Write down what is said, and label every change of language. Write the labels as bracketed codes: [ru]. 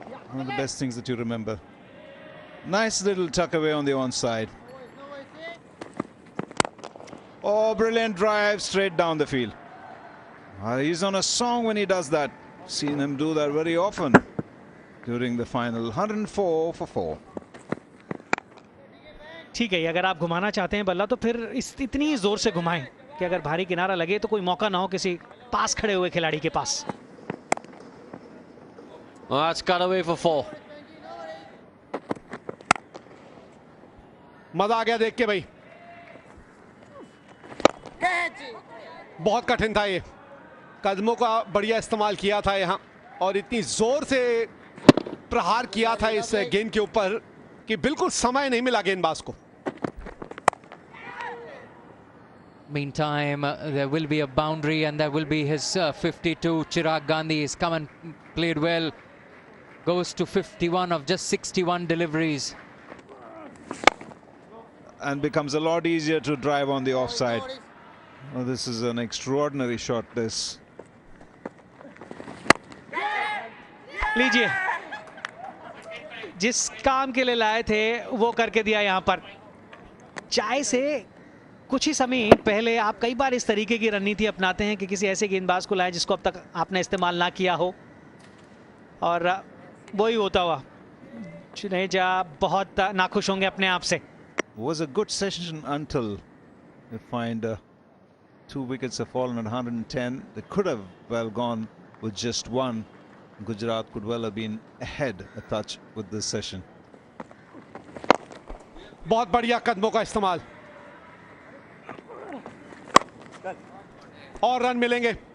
[en] One of the best things that you remember. Nice little tuck away on the onside. Oh, brilliant drive straight down the field. He's on a song when he does that. Seen him do that very often during the final. 104 for 4. [hi] ठीक है, अगर आप घुमाना चाहते हैं बल्ला तो फिर इतनी जोर से घुमाएं कि अगर भारी किनारा लगे तो कोई मौका ना हो किसी पास खड़े हुए खिलाड़ी के पास। [en] Well, that's cut away for 4. [hi] मजा आ गया देख के भाई, बहुत कठिन था ये, कदमों का बढ़िया इस्तेमाल किया था यहां, और इतनी जोर से प्रहार किया था इस गेंद के ऊपर कि बिल्कुल समय नहीं मिला गेंदबाज को। [en] Meantime, there will be a boundary and there will be his 52. Chirag Gandhi has come and played well. Goes to 51 of just 61 deliveries. And becomes a lot easier to drive on the offside. Oh, this is an extraordinary shot, this. [hi] लीजिए, जिस काम के लिए लाए थे वो करके दिया यहाँ पर। चाय से कुछ ही समय पहले आप कई बार इस तरीके की रणनीति अपनाते हैं कि किसी ऐसे गेंदबाज को लाएं जिसको अब तक आपने इस्तेमाल ना किया हो, और वही होता हुआ जुनेजा बहुत नाखुश होंगे अपने आप से। [en] Was a good session until we find 2 wickets have fallen at 110. They could have well gone with just one. Gujarat could well have been ahead a touch with this session. [hi] बहुत बढ़िया कदमों का इस्तेमाल और रन मिलेंगे।